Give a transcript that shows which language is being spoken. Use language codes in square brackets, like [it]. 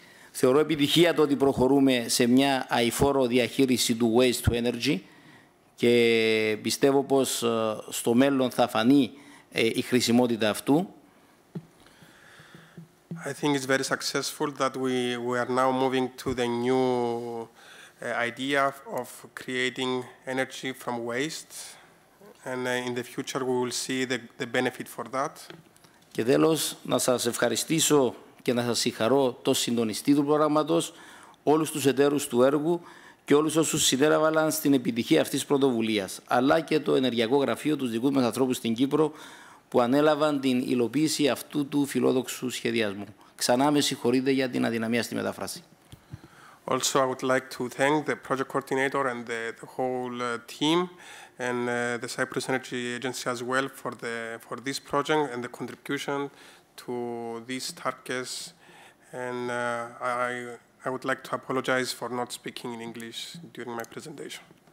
[el] Θεωρώ επιτυχία το ότι προχωρούμε σε μια αειφόρο διαχείριση του [en] waste to energy [el] και πιστεύω πως στο μέλλον θα φανεί η χρησιμότητα αυτού. [en] I think it's very successful that we are now moving to the new idea of creating energy from waste, and in the future we will see the benefit for that. [el] Και τέλος, να σας ευχαριστήσω και να σας συγχαρώ το συντονιστή του προγράμματος, όλους τους εταίρους του έργου και όλους όσους συνέβαλαν στην επιτυχία αυτής της πρωτοβουλίας, αλλά και το Ενεργειακό Γραφείο, τους δικούς μας ανθρώπους στην Κύπρο, που ανέλαβαν την υλοποίηση αυτού του φιλόδοξου σχεδιασμού. Ξανά με συγχωρείτε για την αδυναμία στη μετάφραση. [en] Also, I would like to thank the project coordinator and the whole team and the Cyprus Energy Agency as well for this project and the contribution to these targets. And I would like to apologize for not speaking in English during my presentation.